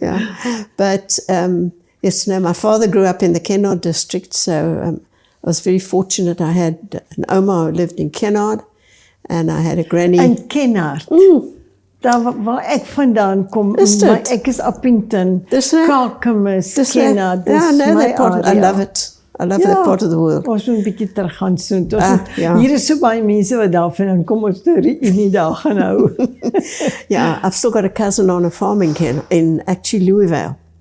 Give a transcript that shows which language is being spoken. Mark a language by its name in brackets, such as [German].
[English] Yeah, but yes, no, my father grew up in the Kennard district, so I was very fortunate. I had an oma who lived in Kennard, and I had a granny. [Afrikaans] In Kennard? Daar waar ek vandaan kom, maar ek is Appington, Kalkamus, Kennard. [English] Yeah, I know that part. I love it. I love that part of the world. [Afrikaans] Ons moet 'n bietjie terug gaan soen. Hier is so baie mense wat daarvan kom ons die reunie dag gaan hou. [English] Yeah, I've still got a cousin on a farm in actually Louisville.